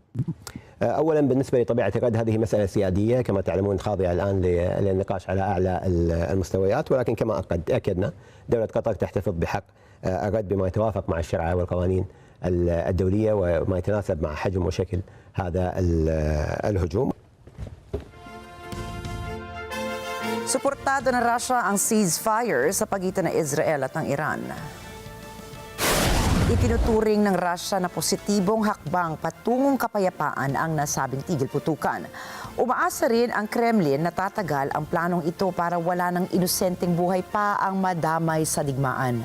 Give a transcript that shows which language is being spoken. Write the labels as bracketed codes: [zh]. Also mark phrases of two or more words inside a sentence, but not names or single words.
[ar] أولا بالنسبة لطبيعة الرد، هذه مسألة سيادية كما تعلمون خاضعة الآن للنقاش على أعلى المستويات، ولكن كما أكدنا دولة قطر تحتفظ بحق الرد بما يتوافق مع الشرع والقوانين الدولية وما يتناسب مع حجم وشكل هذا الهجوم. [tl] Suportado ng Russia ang ceasefire sa pagitan ng Israel at ng Iran. Itinuturing ng Russia na positibong hakbang patungong kapayapaan ang nasabing tigil putukan. Umaasa rin ang Kremlin na tatagal ang planong ito para wala ng inosenteng buhay pa ang madamay sa digmaan.